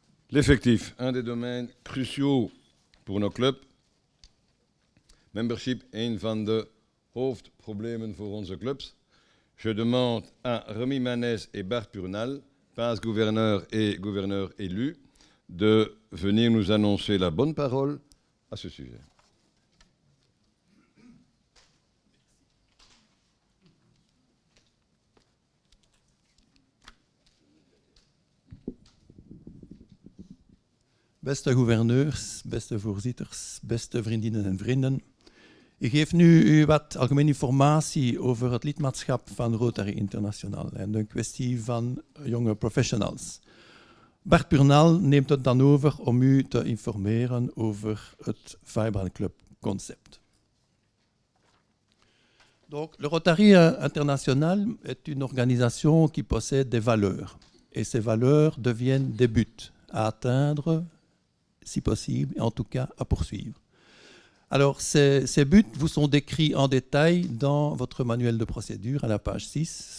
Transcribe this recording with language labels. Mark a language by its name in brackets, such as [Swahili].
[French] L'effectif, un des domeinen cruciaux pour nos clubs. [Dutch] Membership, een van de hoofdproblemen voor onze clubs. [French] Je demande à Remy Manès et Bart Purnal, passe-gouverneur et gouverneur élu, de venir nous annoncer la bonne parole à ce sujet. [Dutch] Beste gouverneurs, beste voorzitters, beste vriendinnen en vrienden. Ik geef nu u wat algemene informatie over het lidmaatschap van Rotary International en de kwestie van jonge professionals. Bart Purnal neemt het dan over om u te informeren over het Vibrant Club concept. [French] Donc, le Rotary International est une organisation qui possède des valeurs. Et ces valeurs deviennent des buts à atteindre, si possible, et en tout cas à poursuivre. Alors, ces buts vous sont décrits en détail dans votre manuel de procédure à la page 6.